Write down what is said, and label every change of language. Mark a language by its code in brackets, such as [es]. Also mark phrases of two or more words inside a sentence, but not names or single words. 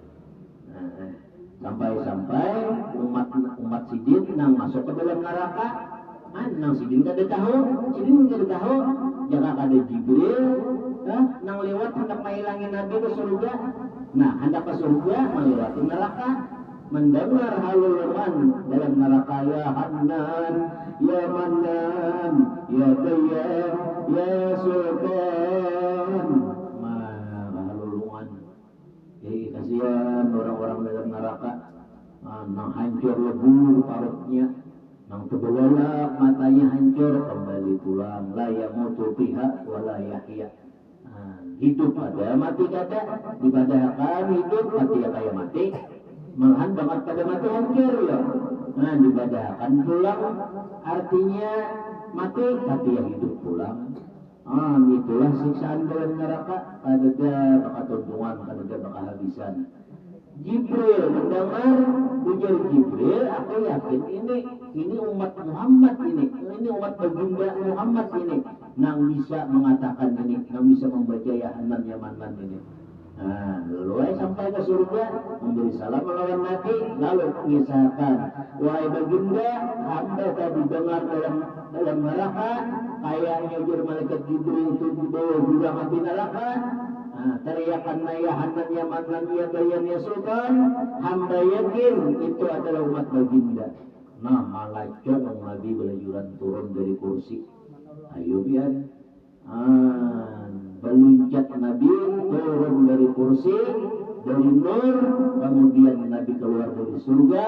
[bjn] Sampai umat sidin nang masuk ke dalam neraka. Nang sidin kada tahu, jangan ada Jibril, nang lewat hendak menghilangin Nabi ke surga. Nah, hendak ke surga melewati neraka, mendengar haluluman dalam neraka, [ar] يا حنان يا منان يا دياب يا سلطان. [bjn] Haluluman. Jadi kasihan orang-orang dalam neraka, nang hancur lebu parutnya, nang terbelalak matanya hancur, kembali pulang, [ar] لا يموت فيها ولا يحيا. [bjn] Hidup ada, mati kada. Ibadah hidup, mati ya kayak mati. Malahan banget pada mati hancur ya. Nah, dibadakan pulang artinya mati tapi yang hidup pulang. Itulah siksaan dalam neraka. Kadada bakal tuntungan, kadada bakal habisan. Jibril mendengar, ujar Jibril, aku yakin ini umat Muhammad ini umat baginda Muhammad ini, nang bisa mengatakan ini, nang bisa membaca [ar] يا حنان يا منان [bjn] ini. Nah, lalu sampai ke surga, memberi salam melawan Nabi, lalu mengisahkan, wahai baginda, hamba tadi dengar dalam neraka, kayaknya ujar malaikat Jibril itu di bawah jurang api neraka. Teriakan [ar] يا حنان يا منان يا بيان يا سلطان, [bjn] hamba yakin itu adalah umat baginda. Nah, malaikat Nabi belajuran turun dari kursi. Ayo biar meluncat Nabi turun dari kursi, dari nur, kemudian Nabi keluar dari surga.